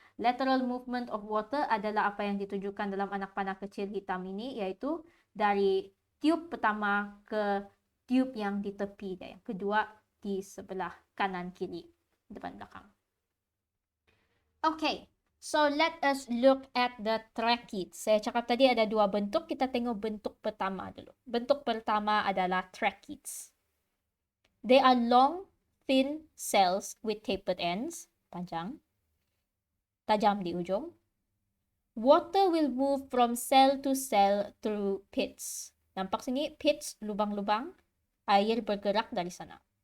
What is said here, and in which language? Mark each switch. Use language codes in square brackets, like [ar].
[ms] Lateral movement of water adalah apa yang ditunjukkan dalam anak panah kecil hitam ini, iaitu dari tube pertama ke tube yang di tepi dan yang kedua di sebelah kanan kiri, depan belakang. Okay. [en] So, let us look at the trachea. [ms] Saya cakap tadi ada dua bentuk. Kita tengok bentuk pertama dulu. Bentuk pertama adalah tracheids. [en] They are long, thin cells with tapered ends. [ms] Panjang. Tajam di ujung. [en] Water will move from cell to cell through pits. [ms] Nampak sini? Pits, lubang-lubang. Air bergerak dari sana.